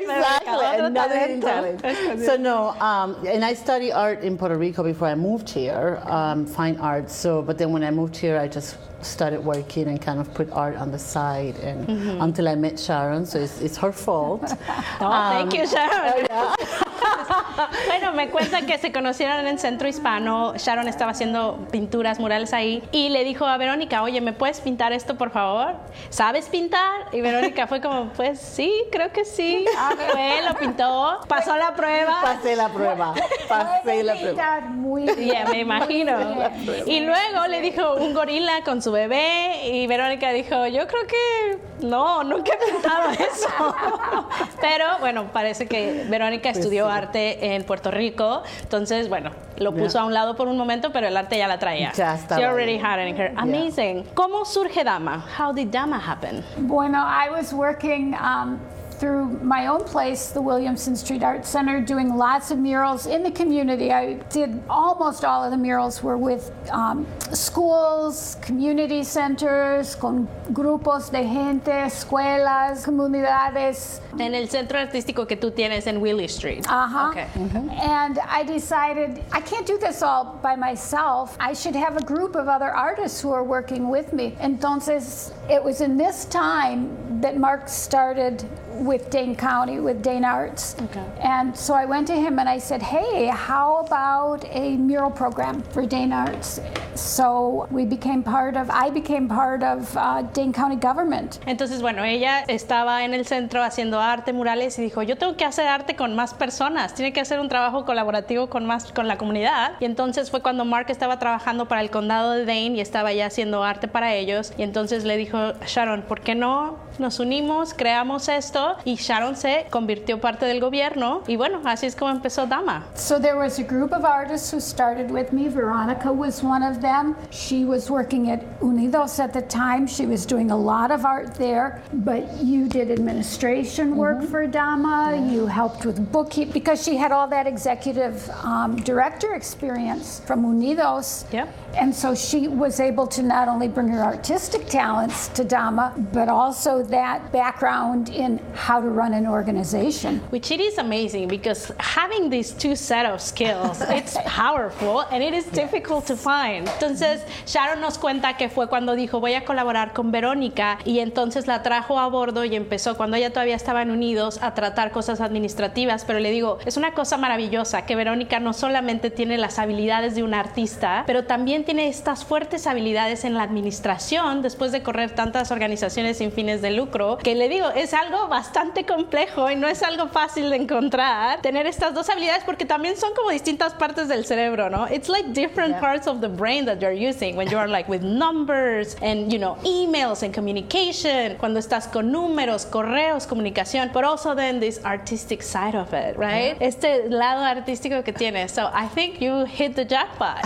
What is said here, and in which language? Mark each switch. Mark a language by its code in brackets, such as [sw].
[en] Exactly. Another hidden talent. So no, and I studied art in Puerto Rico before I moved here, fine arts. So, but then when I moved here, I just started working and kind of put art on the side, and until I met Sharon. So it's her fault. Oh, thank you, Sharon. [es] Bueno, me cuenta que se conocieron en el Centro Hispano. Sharon estaba haciendo pinturas murales ahí y le dijo a Verónica, oye, ¿me puedes pintar esto, por favor? ¿Sabes pintar? Y Verónica fue como, pues sí, creo que sí. Lo pintó, pasó la prueba. Pasé la prueba. Muy bien. Yeah, me imagino. Y luego le dijo un gorila con su bebé y Verónica dijo, yo creo que no, nunca he pintado eso. Pero bueno, parece que Verónica estudió arte en Puerto Rico. Entonces, bueno, lo puso a un lado por un momento, pero el arte ya la traía. Ya estaba. [en] She already had it in her. Amazing. Yeah. [es] ¿Cómo surge Dama? [en] How did Dama happen? Bueno, I was working through my own place, the Williamson Street Art Center, doing lots of murals in the community. I did almost all of the murals were with schools, community centers, [es] con grupos de gente, escuelas, comunidades. En el centro artístico que tú tienes en Willie Street. Uh-huh. Okay. Mm-hmm. [en] And I decided, I can't do this all by myself. I should have a group of other artists who are working with me. Entonces, it was in this time that Mark started with Dane County, with Dane Arts. Okay. And so I went to him and I said, hey, how about a mural program for Dane Arts? So we became part of, I became part of Dane County government. [es] Entonces, bueno, ella estaba en el centro haciendo arte, murales, y dijo, yo tengo que hacer arte con más personas. Tiene que hacer un trabajo colaborativo con más, con la comunidad. Y entonces fue cuando Mark estaba trabajando para el condado de Dane y estaba ya haciendo arte para ellos. Y entonces le dijo, Sharon, ¿por qué no nos unimos, creamos esto? Y Sharon se convirtió parte del gobierno y bueno, así es como empezó Dama. [en] So there was a group of artists who started with me. Veronica was one of them. She was working at Unidos at the time. She was doing a lot of art there, but you did administration work mm-hmm. for Dama. Yeah. You helped with bookkeeping because she had all that executive director experience from Unidos. Yeah. And so she was able to not only bring her artistic talents to Dama, but also that background in how to run an organization. Which it is amazing because having these two set of skills, it's powerful and it is difficult to find. [es] Entonces, Sharon nos cuenta que fue cuando dijo, voy a colaborar con Verónica y entonces la trajo a bordo y empezó cuando ella todavía estaba en Unidos a tratar cosas administrativas. Pero le digo, es una cosa maravillosa que Verónica no solamente tiene las habilidades de un artista, pero también tiene estas fuertes habilidades en la administración después de correr tantas organizaciones sin fines de lucro, que le digo, es algo bastante complejo y no es algo fácil de encontrar, tener estas dos habilidades porque también son como distintas partes del cerebro, ¿no? [en] It's like different parts of the brain that you're using when you are like with numbers and, you know, emails and communication, [es] cuando estás con números, correos, comunicación, [en] but also then this artistic side of it, right? Yeah. [es] Este lado artístico que tienes. [en] So I think you hit the jackpot.